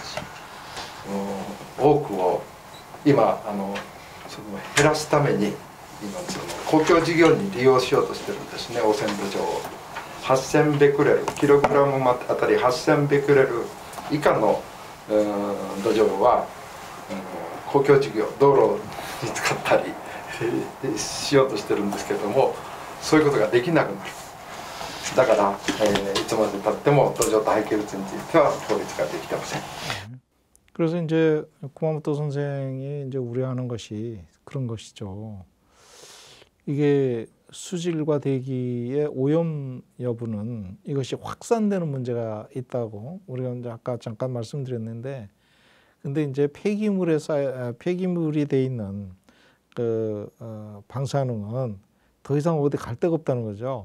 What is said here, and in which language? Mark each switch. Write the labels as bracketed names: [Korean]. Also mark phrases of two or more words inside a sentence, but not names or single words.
[Japanese] 多くを今その減らすために今その公共事業に利用しようとしてるんですね。汚染土壌を8000ベクレルキログラムあたり8000ベクレル以下の土壌は公共事業道路に使ったりしようとしてるんですけれども、そういうことができなくなる。だから、いつまでたっても土壌と廃棄物については法律ができてません。 [Korean] 그래서 이제 구마모토 선생이 이제 우려하는 것이 그런 것이죠. 이게 수질과 대기의 오염 여부는 이것이 확산되는 문제가 있다고 우리가 이제 아까 잠깐 말씀드렸는데, 근데 이제 폐기물이 돼 있는 그 방사능은 더 이상 어디 갈 데가 없다는 거죠.